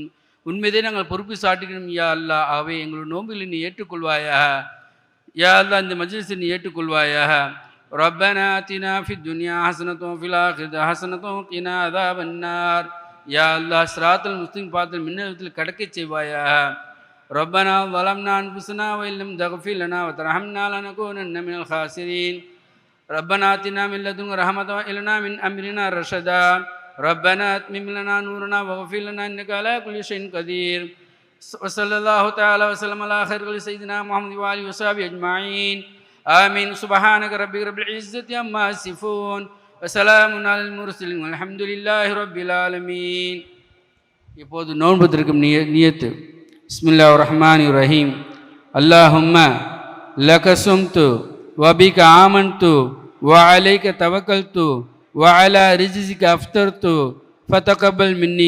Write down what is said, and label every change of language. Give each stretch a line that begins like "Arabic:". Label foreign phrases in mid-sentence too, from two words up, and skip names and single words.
Tamil: உண்மையை நாங்கள் பொறுப்பு சாட்டுகிறோம்
Arabic: يا الله.
Tamil: ஆகவே எங்களுடைய நோம்பில் நீ ஏற்றுக்கொள்வாயாக.
Arabic: يا الله,
Tamil: இந்த மஜ்லிஸை நீ ஏற்றுக்கொள்வாயாக.
Arabic: ربنا آتنا في الدنيا حسنة وفي الآخرة حسنة وقنا عذاب النار. يا الله, الصراط المستقيم
Tamil: பாதத்தில் மின்னலத்தில் கடக்கச் செய்வாயாக.
Arabic: ربنا ظلمنا أنفسنا وإن لم تغفر لنا وترحمنا لنكونن من الخاسرين. ربنا آتنا من لدنك رحمة وهب لنا من أمرنا رشدا. ربنا أتمم لنا نورنا واغفر لنا إنك على كل شيء قدير. وصلى الله تعالى وسلم على خير سيدنا محمد وآله وصحبه أجمعين. آمين. سبحانك ربك رب العزة عما يصفون وسلام على المرسلين والحمد لله رب العالمين.
Tamil: இப்போது நோன்புத்திற்கும் நியத்து.
Arabic: بسم الله الرحمن الرحيم. اللهم لك صمت وبك آمنت وعليك توكلت وعلى رزقك أفطرت فتقبل مني.